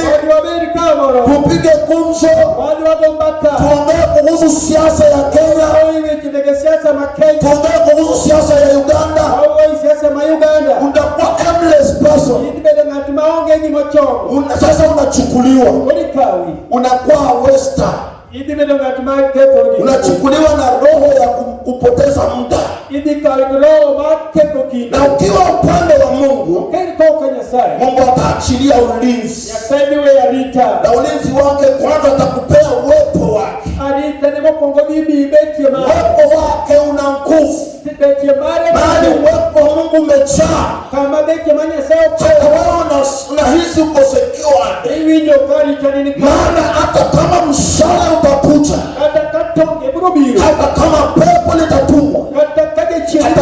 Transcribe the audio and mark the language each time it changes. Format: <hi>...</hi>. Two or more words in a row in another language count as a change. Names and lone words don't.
<luo>wadhi wabed kamoro,</luo> <sw>tupige gumzo,</sw> <luo>wadhi wago mbaka,</luo> <sw>tuongee kuhusu siasa ya Kenya,</sw> <luo>wawuoyi weche mege siasa ma Kenya,</luo> <sw>tuongee kuhusu siasa ya Uganda.</sw> <luo>wawuoyi siasa ma Uganda.</luo> <sw>Utakuwa</sw> <en>aimless person.</en> <luo>Idhi bedo ng'at maonge gimochomo.</luo> <sw>Sasa unachukuliwa,</sw> <luo>Kodi kawi,</luo> <sw>unakuwa wester,</sw> <luo>idhi bedo ng'at ma ketho gik.</luo> <sw>unachukuliwa na roho ya kupoteza muda.</sw> <luo>Idhi kawi gi roho mar ketho kinde.</luo> <sw>Na ukiwa upande wa Mungu,</sw> <luo>Ken koka Nyasaye,</luo> <sw>Mungu ataachilia ulinzi,</sw> <luo>Nyasaye dhi weyo arita.</luo> <sw>na ulinzi wake kwanza atakupea uwepo uwepo wake. Uwepo wake una nguvu. Mahali uwepo wa Mungu umejaa, hata wewe unahisi uko secure. Maana hata kama mshale utakuja, hata kama pepo litatumwa, hata</sw>